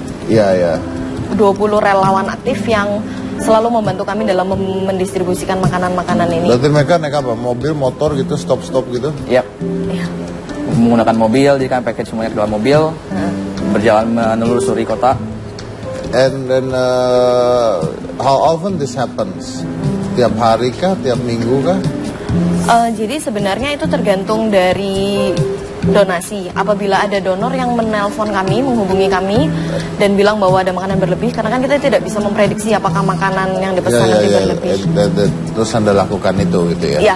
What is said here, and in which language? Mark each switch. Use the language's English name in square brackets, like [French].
[Indonesian] Iya ya. 20 relawan aktif yang selalu membantu kami dalam mendistribusikan makanan-makanan ini. Berarti mereka naik apa? Mobil, motor gitu, stop-stop gitu? Iya. Iya. Menggunakan mobil, jadi kami package semuanya ke dalam mobil, berjalan menelusuri kota. [English] And then how often this happens? [Indonesian] Tiap hari kah? Tiap minggu kah? Jadi sebenarnya itu tergantung dari donasi. Apabila ada donor yang menelpon kami, menghubungi kami dan bilang bahwa ada makanan berlebih, karena kan kita tidak bisa memprediksi apakah makanan yang dipesan nanti berlebih. Terus Anda lakukan itu gitu ya?